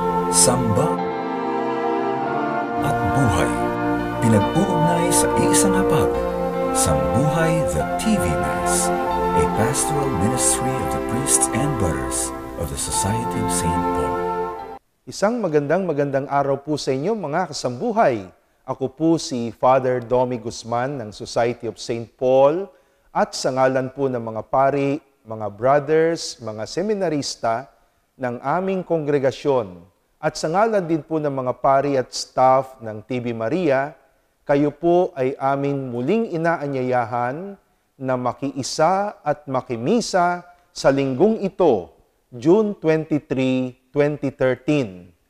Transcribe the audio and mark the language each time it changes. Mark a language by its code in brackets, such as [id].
[tl] Samba at buhay, pinag-uugnay sa isang hapag. [en] Sambuhay the TV Mass, a pastoral ministry of the priests and brothers of the Society of St. Paul. [tl] Isang magandang araw po sa inyo mga kasambuhay. Ako po si Father Domi Guzman ng Society of St. Paul at sa ngalan po ng mga pari, mga brothers, mga seminarista ng aming kongregasyon at sa ngalan din po ng mga pari at staff ng TV Maria, kayo po ay aming muling inaanyayahan na makiisa at makimisa sa linggong ito, June 23, 2013.